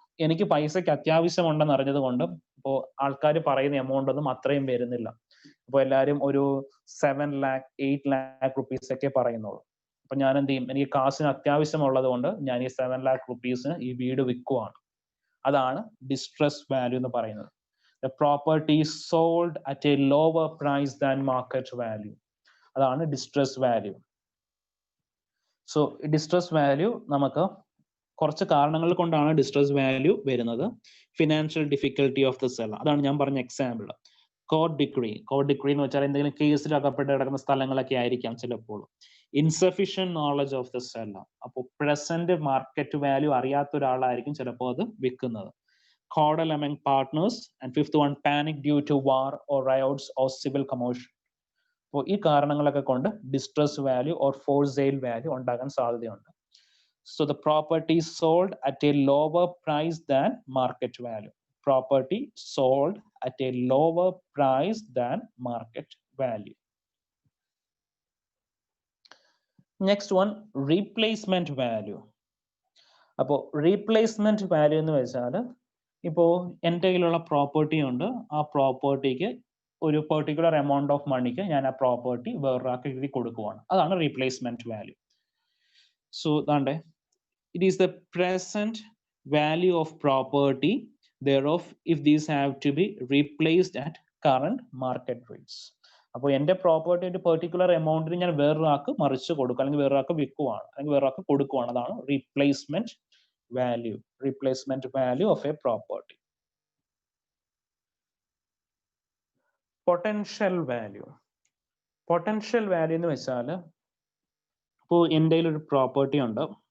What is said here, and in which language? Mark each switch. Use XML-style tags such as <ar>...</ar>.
<ml>എനിക്ക് പൈസയ്ക്ക് അത്യാവശ്യമുണ്ടെന്ന് അറിഞ്ഞത് കൊണ്ട് ഇപ്പോൾ ആൾക്കാർ പറയുന്ന എമൗണ്ട് ഒന്നും അത്രയും വരുന്നില്ല. അപ്പോൾ എല്ലാവരും ഒരു 7 lakh 8 lakh റുപ്പീസ് ഒക്കെ പറയുന്നുള്ളൂ. അപ്പൊ ഞാൻ എന്ത് ചെയ്യും, എനിക്ക് കാശിന് അത്യാവശ്യമുള്ളത് കൊണ്ട് ഞാൻ ഈ 7 lakh റുപ്പീസിന് ഈ വീട് വിൽക്കുവാണ്. അതാണ് ഡിസ്ട്രസ് വാല്യൂ എന്ന് പറയുന്നത്.</ml> <en>The property is sold at a lower price than market value.</en> <ml>അതാണ് distress value. So distress value നമുക്ക് കുറച്ച് കാരണങ്ങൾ കൊണ്ടാണ് ഡിസ്ട്രസ് വാല്യൂ വരുന്നത്. Financial difficulty of the seller, അതാണ് ഞാൻ പറഞ്ഞ എക്സാമ്പിൾ. കോർട്ട് ഡിക്രി എന്ന് വെച്ചാൽ എന്തെങ്കിലും കേസിൽ അകപ്പെട്ട് കിടക്കുന്ന സ്ഥലങ്ങളൊക്കെ ആയിരിക്കാം ചിലപ്പോൾ. Insufficient knowledge of the seller, അപ്പോൾ പ്രസന്റ് മാർക്കറ്റ് വാല്യൂ അറിയാത്ത ഒരാളായിരിക്കും ചിലപ്പോൾ അത് വിൽക്കുന്നത്.</ml> <en>Quarrel among partners, and fifth one, panic due to war or riots or civil commotion.</en> <ml>അപ്പോൾ ഈ കാരണങ്ങളൊക്കെ കൊണ്ട് distress value or for sale value ഉണ്ടാകാൻ സാധ്യതയുണ്ട്.</ml> <en>So the property sold at a lower price than market value. Property sold at a lower price than market value. Next one, replacement value.</en> <ml>അപ്പോൾ replacement value എന്ന് വെച്ചാൽ ഇപ്പോൾ എൻ്റെ കയ്യിലുള്ള property ഉണ്ട്, ആ പ്രോപ്പർട്ടിക്ക് ഒരു പെർട്ടിക്കുലർ എമൗണ്ട് ഓഫ് മണിക്ക് ഞാൻ ആ പ്രോപ്പർട്ടി വേറൊരാൾക്ക് എഴുതി കൊടുക്കുവാണ്. അതാണ് replacement value.</ml> <en>so</en> <ml>ദാണ്ടെ,</ml> <en>it is the present value of property thereof if these have to be replaced at current market rates.</en> <ml>അപ്പോൾ എൻ്റെ പ്രോപ്പർട്ടി ഒരു പെർട്ടിക്കുലർ എമൗണ്ടിന് ഞാൻ വേറൊരാൾക്ക് മറിച്ച് കൊടുക്കുക, അല്ലെങ്കിൽ വേറൊരാൾക്ക് വിൽക്കുവാണ്, അല്ലെങ്കിൽ വേറൊരാൾക്ക് കൊടുക്കുവാണ്. അതാണ് replacement value. Replacement value of A property. Potential value. Potential value എന്ന് വെച്ചാൽ ഇപ്പോൾ എൻ്റെ കയ്യിൽ ഒരു പ്രോപ്പർട്ടി ഉണ്ട്.</ml>